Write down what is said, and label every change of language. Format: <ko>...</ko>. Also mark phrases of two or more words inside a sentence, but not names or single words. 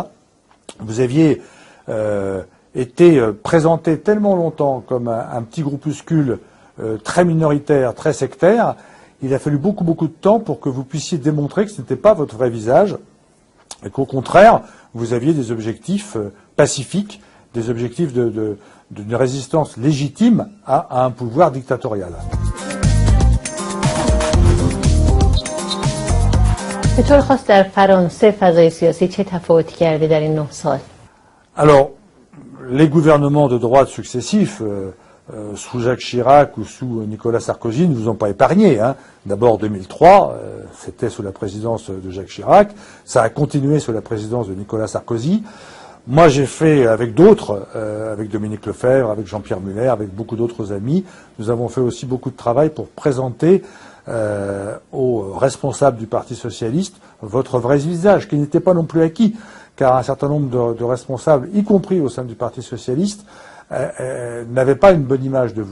<fr>Vous aviez été présenté tellement longtemps comme un petit groupuscule très minoritaire, très sectaire. Il a fallu beaucoup de temps pour que vous puissiez démontrer que ce n'était pas votre vrai visage et qu'au contraire, vous aviez des objectifs pacifiques, des objectifs d'une résistance légitime à un pouvoir dictatorial.</fr> <fa>به طور خاص در فرانسه فضای سیاسی چه تفاوتی کرده در این 9 سال؟</fa> <fr>Alors, les gouvernements de droite successifs sous Jacques Chirac ou sous Nicolas Sarkozy ne vous ont pas épargné. Hein. D'abord 2003, c'était sous la présidence de Jacques Chirac, ça a continué sous la présidence de Nicolas Sarkozy. Moi j'ai fait avec d'autres, avec Dominique Lefebvre, avec Jean-Pierre Muller, avec beaucoup d'autres amis, nous avons fait aussi beaucoup de travail pour présenter aux responsables du Parti Socialiste votre vrai visage, qui n'était pas non plus acquis, car un certain nombre de responsables, y compris au sein du Parti Socialiste, n'avaient pas une bonne image de vous.</fr>